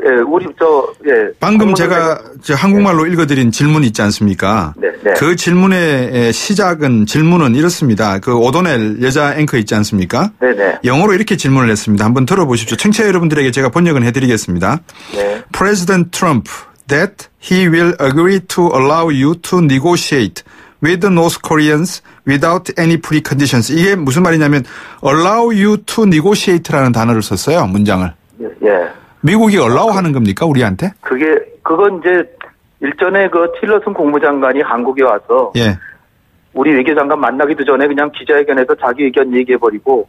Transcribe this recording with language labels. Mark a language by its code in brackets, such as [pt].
[ko] 예, 방금 제가 한국말로 읽어드린 질문 있지 않습니까? 네. 그 질문의 질문은 이렇습니다. 그 오도넬 여자 앵커 있지 않습니까? 네네. 영어로 이렇게 질문을 했습니다. 한번 들어보십시오. 청취자 여러분들에게 제가 번역은 해드리겠습니다. 네. [en] President Trump that he will agree to allow you to negotiate with the North Koreans without any preconditions. [ko] 이게 무슨 말이냐면 [en] allow you to negotiate [ko] 라는 단어를 썼어요. 문장을. 예. 미국이 allow 하는 겁니까? 우리한테? 그건 이제 일전에 그 틸러슨 국무장관이 한국에 와서 예. 우리 외교장관 만나기도 전에 그냥 기자회견에서 자기 의견 얘기해버리고